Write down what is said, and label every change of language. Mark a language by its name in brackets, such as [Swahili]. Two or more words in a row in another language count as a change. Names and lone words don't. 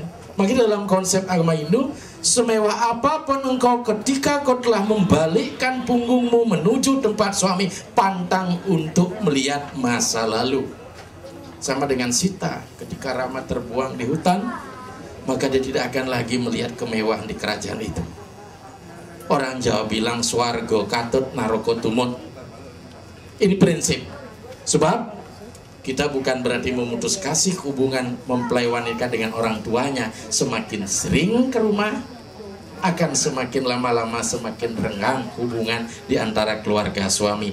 [Indonesian] Makanya dalam konsep agama Hindu, semewah apapun engkau ketika kau telah membalikkan punggungmu menuju tempat suami, pantang untuk melihat masa lalu. Sama dengan Sita, ketika Rama terbuang di hutan, maka dia tidak akan lagi melihat kemewahan di kerajaan itu. Orang Jawa bilang [Javanese] swarga katut naraka tumut. [Indonesian] Ini prinsip. Sebab kita bukan berarti memutus kasih hubungan mempelai wanita dengan orang tuanya. Semakin sering ke rumah, akan semakin lama-lama semakin renggang hubungan di antara keluarga suami.